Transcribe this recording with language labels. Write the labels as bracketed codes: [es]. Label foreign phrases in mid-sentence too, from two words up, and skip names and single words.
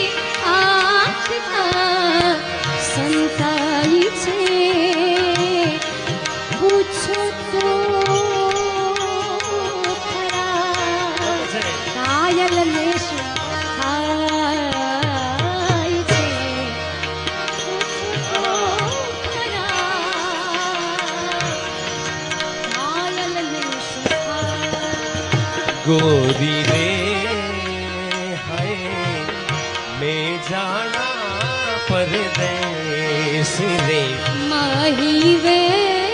[gu] આંખ સંતાઈ છે પૂછો તો ખરા ઘાયલ ને શું થાય છે પૂછો તો ખરા ઘાયલ ને શું થાય [hi] गोरी रे है मैं जाना परदेस रे [pa] ਮਾਹੀ ਵੇ